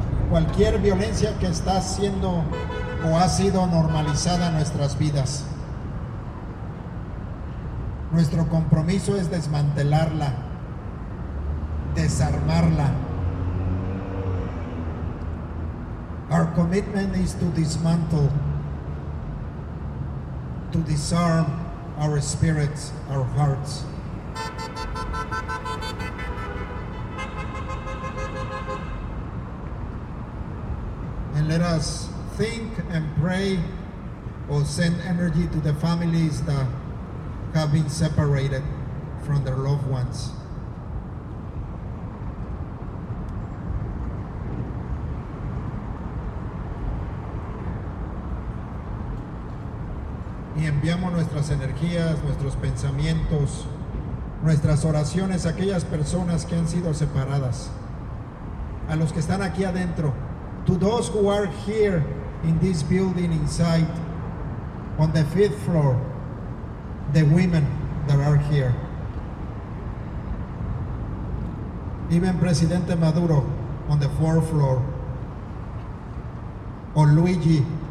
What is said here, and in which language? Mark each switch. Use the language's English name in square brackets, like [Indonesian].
[Spanish] Cualquier violencia que está siendo o ha sido normalizada en nuestras vidas, nuestro compromiso es desmantelarla, desarmarla. [English] Our commitment is to dismantle, to disarm our spirits, our hearts. And let us think and pray, or send energy to the families that have been separated from their loved ones. [Spanish] Y enviamos nuestras energías, nuestros pensamientos, nuestras oraciones a aquellas personas que han sido separadas, a los que están aquí adentro. [English] To those who are here in this building inside, on the fifth floor, the women that are here. Even Presidente Maduro on the fourth floor, or Luigi.